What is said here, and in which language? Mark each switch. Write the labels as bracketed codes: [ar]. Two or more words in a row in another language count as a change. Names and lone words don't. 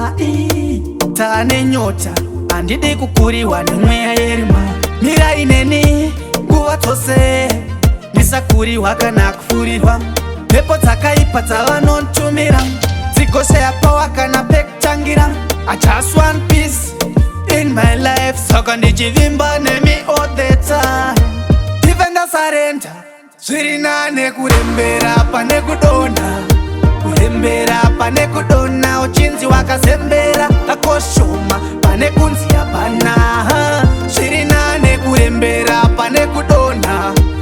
[sn] Ii, tane nyota, handidi kukuriwa nemweya yerima. Mirai neni nguva dzose, ndisakuriwa kana kufurirwa. Mhepo dzakaipa dzavanotumira, dzigosheya pawa kana pekutangira. [en] I just want peace in my life, [sn] saka ndichivimba nemi [en] all the time. [sn] Even ndasarenda, zviri nane kurembera pane kudonha. Kurembera pane kudonha, uchinzi wakazembera. Kakoshoma pane kunzi hapana. Zviri nane kurembera pane kudonha.